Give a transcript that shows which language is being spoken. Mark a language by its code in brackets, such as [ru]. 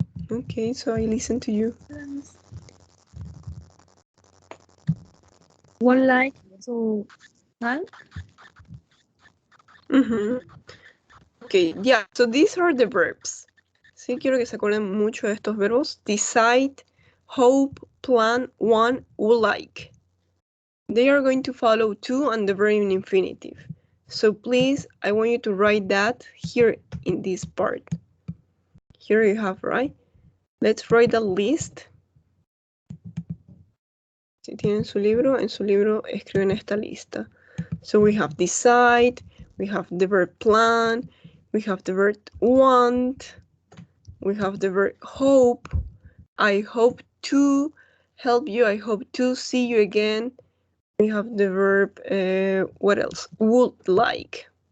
[en] Okay, so I listen to you. One like to help. Okay, yeah, so these are the verbs. [es] Sí, quiero que se acuerden mucho de estos verbos. [en] Decide, hope, plan, want, would like. They are going to follow to and the verb in infinitive. So please, I want you to write that here in this part. Here you have, right? Let's write the list. [es] Si tienen su libro, en su libro escriben esta lista. [en] So we have decide, we have the verb plan, we have the verb want, we have the verb hope, I hope to help you, I hope to see you again. We have the verb, what else? Would like.